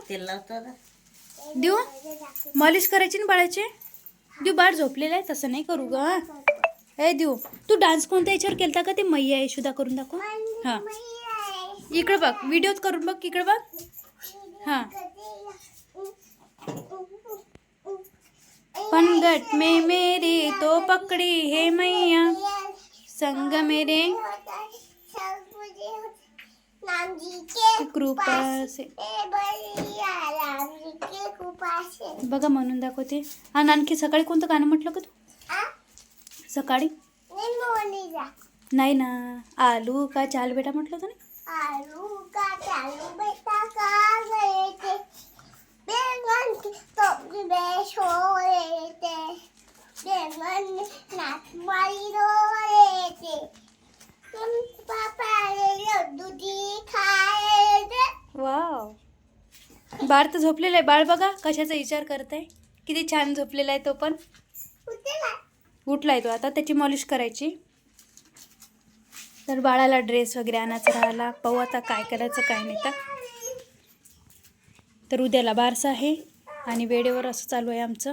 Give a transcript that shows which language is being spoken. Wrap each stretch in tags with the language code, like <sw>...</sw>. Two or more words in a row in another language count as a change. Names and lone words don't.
<mr>तेल लावतो आता. देऊ मालिश करायची ना बाळाचे. देऊ बाळ झोपलेलं आहे, तसं नाही करू ग. ए देऊ तू डान्स कोणत्या याच्यावर केलता का? ते मैया यशोदा करून दाखव. हां इकडे बघ, व्हिडिओत करून बघ, इकडे बघ.</mr> <hi>हां पनघट में मेरी तो पकड़ी है मैया संग मेरे राम जी के कृपा से. राम जी के कृपा से.</hi> <mr>बघा म्हणून दाखवते. आणि आणखी सकाळी कोणतं गाणं म्हटलं का तू? सकाळी नाही ना, आलू का चाल बेटा म्हटलं होतं ना.</mr> <hi>आलू का चालू बेटा का गए थे बैंगन की सब्जी बेच हो रहे थे बैंगन नाच मारी रो रहे थे तुम पापा ने लड्डू जी खाए थे.</hi> <mr>वाव बाळ तर झोपलेलं आहे. बाळ बघा कशाचा विचार करत आहे. किती छान झोपलेला आहे तो पण. उठलाय तो. आता त्याची मॉलिश करायची. तर बाळाला ड्रेस वगैरे आणायचा राहिला. पाहू आता काय करायचं काय नाही. तर उद्याला बारसा आहे आणि वेळेवर असं चालू आहे आमचं.</mr>